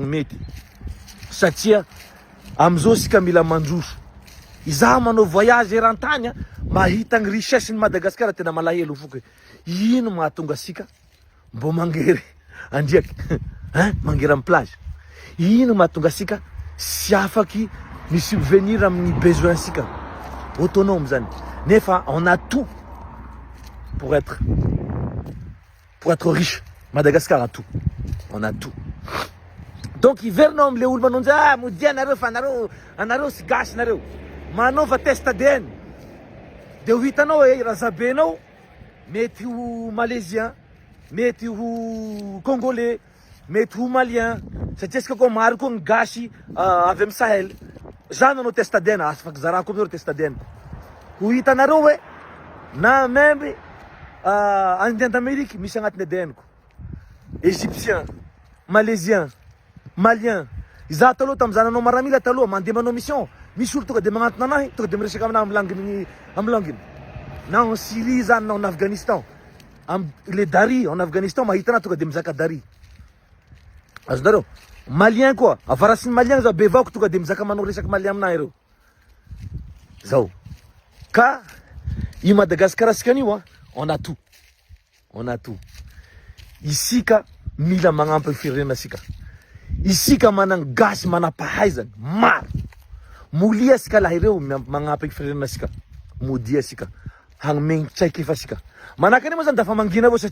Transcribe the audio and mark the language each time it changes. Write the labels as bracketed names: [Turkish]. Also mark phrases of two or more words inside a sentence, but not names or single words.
[Malagasy] mety satria amizao sika mila mandroso izaho manao voyage eran-tany mahita gny richesse ny Madagasikara tena malahelo foky ino mahatonga asika mbo mangery andriaky mangery amy plage ino mahatonga asika sy afaky misubvenir amin'ny besoin sika autonome zany nefa [French] on a tout pour être riche. Madagascar a tout. On a tout. [Malagasy] Donc hiverinao am'le olo manao an'izay modia anareo fa anareo sy gasy nareo manova [French] test ADN [Malagasy] de ho hitanao razabenao mety ho malaisien mety ho congolais mety ho malien satria sika koa maro koa ny gasy avy amin'ny Sahel zany anao [French] test ADN [Malagasy] afaky zarako amin'io [French] test ADN [Malagasy] ho hitanareo hoe na [French] même Indien d'Amérique [Malagasy] misy agnatiny ADN ko égyptien malaisien malien izaho taloha tamin'ny zananao maramila taloha mandeha manao mission misy olo tonga de magnantona anahy tonga de miresaka aminahy amin'ny langiny na [French] en Syrie [Malagasy] zany na [French] en Afghanistan le Dari en Afghanistan [Malagasy] mahita anahy tonga de mizaka Dari azonareo malien koa avarasiny malien zao be vaoko tonga de mizaka manao resaky malien aminahy ireo zao ka i Madagasikara sikan'io [French] on a tout [Malagasy] isika mila magnampy firenena sika isika managny gasy manampahaizany maro molia sika laha ireo magnampy firenena sika modia sika hagnomegny tsaiky efa sika manahaka anay moa zany dafa mangina avao